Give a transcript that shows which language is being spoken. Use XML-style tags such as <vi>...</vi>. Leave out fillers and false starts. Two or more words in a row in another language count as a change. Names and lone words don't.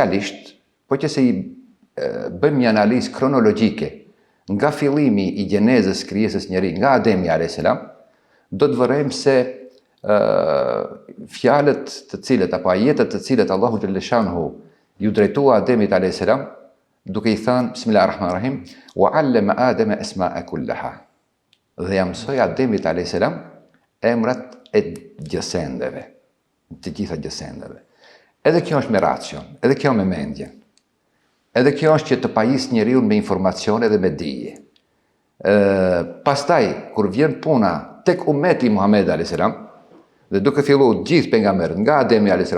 <sq>Esencialisht, po që se i bëjmë një analizë kronologjike nga fillimi i gjenezës krijesës njeri, nga Ademi a.s., do të vërejmë se fjalët të cilët, apo ajetet të cilët Allahu xhaleshanhu ju drejtua Ademit a.s., duke i thënë,</sq> <ar>بسم الله الرحمن الرحيم وعلم آدم الأسماء كلها.</ar> <sq>Dhe ja mësoi Ademit a.s. emrat e gjësendeve, të gjitha gjësendeve. Edhe kjo është me racion, edhe kjo me mendje. Edhe kjo është që të pajis njeriu me informacione dhe me dije. Pastaj, kur vjen puna tek ummeti Muhammed a.s., dhe duke fillu gjithë pejgamberët, nga Ademi a.s.</sq>